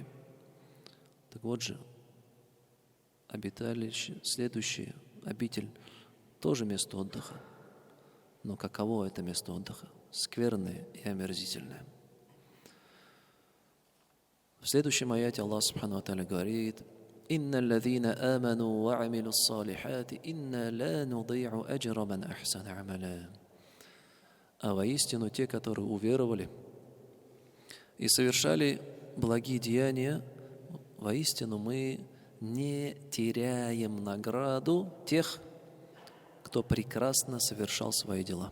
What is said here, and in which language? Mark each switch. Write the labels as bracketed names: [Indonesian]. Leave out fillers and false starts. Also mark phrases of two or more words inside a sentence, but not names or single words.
[Russian] Так вот же, обиталище, следующее, обитель, тоже место отдыха. Но каково это место отдыха? Скверное и омерзительное. В следующем аяте Аллах [Arabic] سبحانه وتعالى [Russian] говорит: [Arabic] «إن الذين آمنوا وعملوا الصالحات إنا لا نضيع أجر من أحسن عملا». [Russian] А воистину те, которые уверовали и совершали благие деяния, воистину мы не теряем награду тех, кто прекрасно совершал свои дела.